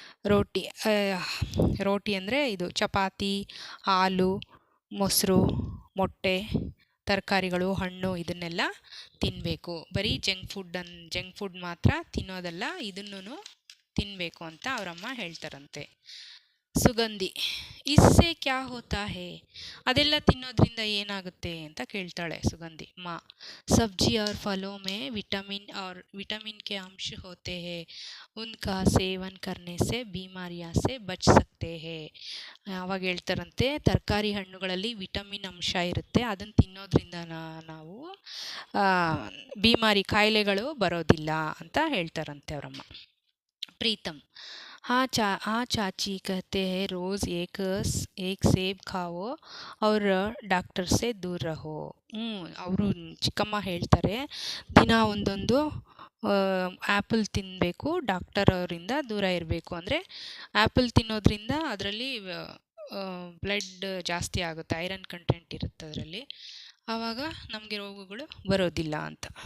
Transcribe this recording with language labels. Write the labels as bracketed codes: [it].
[kn] ರೋಟಿ ರೋಟಿ ಅಂದರೆ ಇದು ಚಪಾತಿ, ಹಾಲು, ಮೊಸರು, ಮೊಟ್ಟೆ, ತರಕಾರಿಗಳು, ಹಣ್ಣು ಇದನ್ನೆಲ್ಲ ತಿನ್ನಬೇಕು. ಬರೀ ಜಂಕ್ ಫುಡ್ ಮಾತ್ರ ತಿನ್ನೋದಲ್ಲ, ಇದನ್ನೂ ತಿನ್ನಬೇಕು ಅಂತ ಅವರಮ್ಮ ಹೇಳ್ತಾರಂತೆ. ಸುಗಂಧಿ [hi] ಇಸ್ಸೆ ಕ್ಯಾ ಹೋತಾ ಹೇ, [kn] ಅದೆಲ್ಲ ತಿನ್ನೋದ್ರಿಂದ ಏನಾಗುತ್ತೆ ಅಂತ ಕೇಳ್ತಾಳೆ ಸುಗಂಧಿ. [hi] ಮಾ ಸಬ್ಜಿ और फलों में विटामिन के अंश होते हैं, उनका सेवन करने से बीमारियां से बच सकते हैं. [kn] ಅವಾಗ ಹೇಳ್ತಾರಂತೆ, ತರಕಾರಿ ಹಣ್ಣುಗಳಲ್ಲಿ ವಿಟಮಿನ್ ಅಂಶ ಇರುತ್ತೆ, ಅದನ್ನು ತಿನ್ನೋದ್ರಿಂದ ನಾವು ಕಾಯಿಲೆಗಳು ಬರೋದಿಲ್ಲ ಅಂತ ಹೇಳ್ತಾರಂತೆ ಅವರಮ್ಮ. प्रीतम हाँ चाची कहते हैं रोज़ एक सेब खाओ और ಡಾಕ್ಟರ್ ಸೆ ದೂರ ರಹೋ. ಅವರು ಚಿಕ್ಕಮ್ಮ ಹೇಳ್ತಾರೆ, ದಿನ ಒಂದೊಂದು ಆ್ಯಪಲ್ ತಿನ್ನಬೇಕು, ಡಾಕ್ಟರ್ ಅವರಿಂದ ದೂರ ಇರಬೇಕು. ಅಂದರೆ ಆ್ಯಪಲ್ ತಿನ್ನೋದ್ರಿಂದ ಅದರಲ್ಲಿ ಬ್ಲಡ್ ಜಾಸ್ತಿ ಆಗುತ್ತೆ, ಐರನ್ ಕಂಟೆಂಟ್ ಇರುತ್ತೆ ಅದರಲ್ಲಿ, ಆವಾಗ ನಮಗೆ ರೋಗಗಳು ಬರೋದಿಲ್ಲ ಅಂತ.